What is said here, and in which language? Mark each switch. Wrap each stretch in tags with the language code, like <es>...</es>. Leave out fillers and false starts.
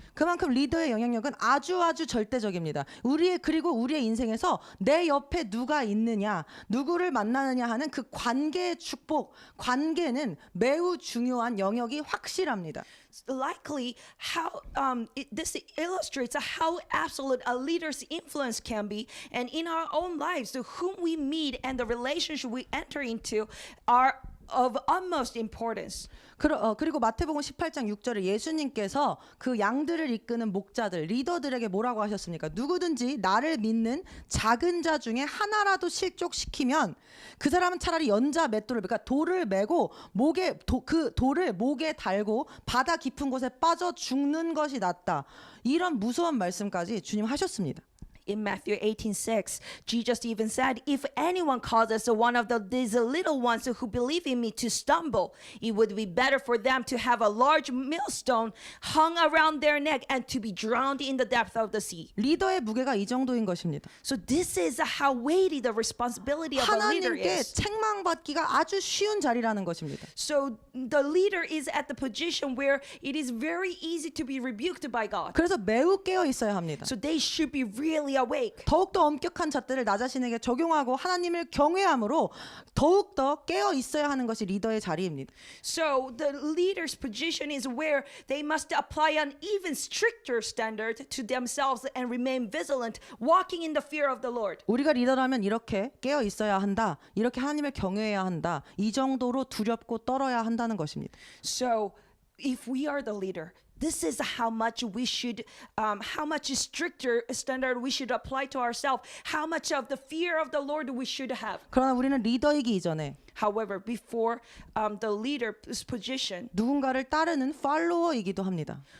<ko>그만큼 리더의 영향력은 아주 절대적입니다. 그리고 우리의 인생에서 내 옆에 누가 있느냐, 누구를 만나느냐 하는 그 관계의 축복, 관계는 매우 중요한 영역이 확실합니다.</ko> <en>Likely, this illustrates how absolute a leader's influence can be, and in our own lives, whom we meet and the relationship we enter into are of utmost importance.</en> <ko>그리고 마태복음 18장 6절에 예수님께서 그 양들을 이끄는 목자들, 리더들에게 뭐라고 하셨습니까? 누구든지 나를 믿는 작은 자 중에 하나라도 실족시키면 그 사람은 차라리 연자 맷돌을, 그러니까 돌을 메고 그 돌을 목에 달고 바다 깊은 곳에 빠져 죽는 것이 낫다. 이런 무서운 말씀까지 주님 하셨습니다.</ko> <en>In Matthew 18:6, Jesus even said, "If anyone causes one of these little ones who believe in me to stumble, it would be better for them to have a large millstone hung around their neck and to be drowned in the depth of the sea."</en> <ko>리더의 무게가 이 정도인 것입니다.</ko> <en>So this is how weighty the responsibility of a leader</en> <ko>하나님께</ko> <en>is.</en> <ko>책망받기가 아주 쉬운 자리라는 것입니다.</ko> <en>So the leader is at the position where it is very easy to be rebuked by God.</en> <ko>그래서 매우 깨어 있어야 합니다.</ko> <en>So they should be really awake.</en> <ko>더욱더 엄격한 잣대를 나 자신에게 적용하고 하나님을 경외함으로 더욱더 깨어 있어야 하는 것이 리더의 자리입니다.</ko> <en>So the leader's position is where they must apply an even stricter standard to themselves and remain vigilant, walking in the fear of the Lord.</en> <ko>우리가 리더라면 이렇게 깨어 있어야 한다. 이렇게 하나님을 경외해야 한다. 이 정도로 두렵고 떨어야 한다는 것입니다.</ko> <en>So if we are the leader, this is how much we should, how much stricter standard we should apply to ourselves, how much of the fear of the Lord we should have.</en> <ko>그러나 우리는 리더이기 이전에</ko> <en>However, before the leader's position,</en> <ko>누군가를 따르는 팔로워이기도 합니다.</ko>